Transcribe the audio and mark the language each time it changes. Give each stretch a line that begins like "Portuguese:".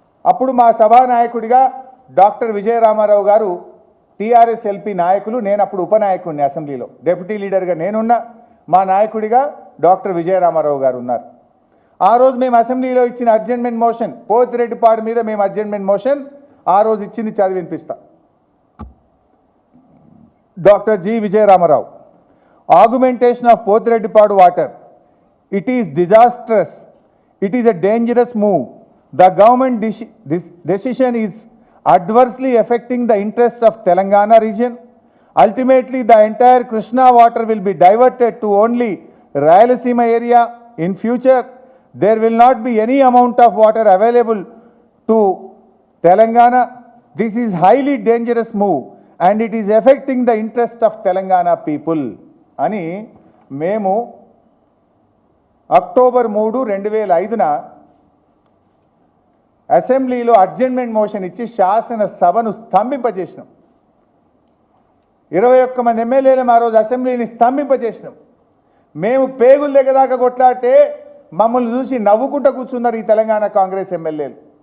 Telugu: అప్పుడు మా సభానాయకుడిగా డాక్టర్ విజయరామారావు గారు టీఆర్ఎస్ ఎల్పీ నాయకులు, నేను అప్పుడు ఉపనాయకుడిని అసెంబ్లీలో, డెప్యూటీ లీడర్గా నేనున్నా, మా నాయకుడిగా డాక్టర్ విజయరామారావు గారు ఉన్నారు. ఆ రోజు మేము అసెంబ్లీలో ఇచ్చిన అడ్జర్న్మెంట్ మోషన్, పోతిరెడ్డిపాడు మీద మేము అడ్జర్న్మెంట్ మోషన్ ఆ రోజు ఇచ్చింది చదివి వినిపిస్తా.
English: Doctor G Vijayaramarao, augmentation of Pothireddypadu water, it is disastrous, it is a dangerous move. The government decision is adversely affecting the interests of Telangana region. Ultimately, the entire Krishna water will be diverted to only Rayalaseema area. In future, there will not be any amount of water available to Telangana. This is highly dangerous move and it is affecting the interest of Telangana people.
Telugu: అని మేము October 3, 2005న అసెంబ్లీలో adjournment motion ఇచ్చి శాసనసభను స్తంభింపజేసినాం. 21 మంది ఎమ్మెల్యేలు ఆ రోజు అసెంబ్లీని స్తంభింపజేసినాం. మేము పేగుల దగ్గర దాకా కొట్లాడితే మమ్మల్ని చూసి నవ్వుకుంటూ కూర్చున్నారు ఈ తెలంగాణ కాంగ్రెస్ ఎమ్మెల్యేలు.